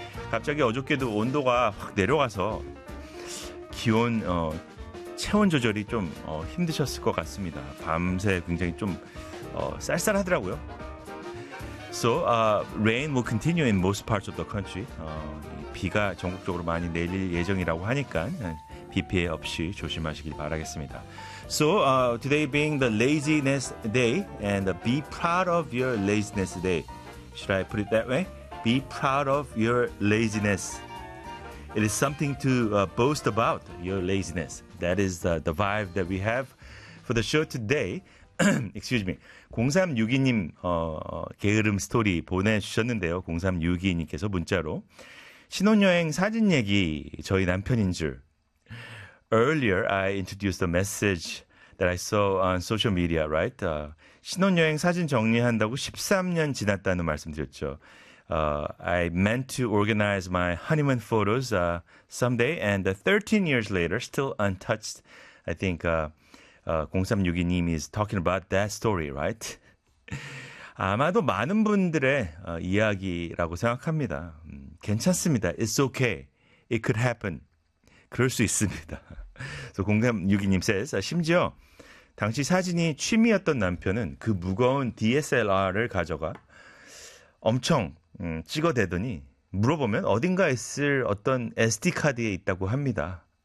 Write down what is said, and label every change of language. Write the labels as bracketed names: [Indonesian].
[Korean] 갑자기 어저께도 온도가 확 내려가서 기온 체온 조절이 좀 힘드셨을 것 같습니다. 밤새 굉장히 좀 쌀쌀하더라고요. [English] So, rain will continue in most parts of the country. [Korean] 비가 전국적으로 많이 내릴 예정이라고 하니까 비 피해 없이 조심하시길 바라겠습니다. [English] So, today being the laziness day, and be proud of your laziness day. Should I put it that way? Be proud of your laziness. It is something to boast about, your laziness. That is the vibe that we have for the show today. Excuse me. [Korean] 0362님 게으름 스토리 보내주셨는데요. 0362님께서 문자로 신혼여행 사진 얘기 저희 남편인 줄. [English] Earlier, I introduced a message that I saw on social media, right? [Korean] 신혼여행 사진 정리한다고 13년 지났다는 말씀 드렸죠. [English] I meant to organize my honeymoon photos someday, and 13 years later, still untouched. I think 0362님 is talking about that story, right? [Korean] 아마도 많은 분들의 이야기라고 생각합니다. 괜찮습니다. [English] It's okay. It could happen. [Korean] 그럴 수 있습니다. [English] So, 0362님 says, [Korean] 심지어 당시 사진이 취미였던 남편은 그 무거운 DSLR을 가져가 엄청 찍어대더니 물어보면 어딘가에 쓸 어떤 SD카드에 있다고 합니다.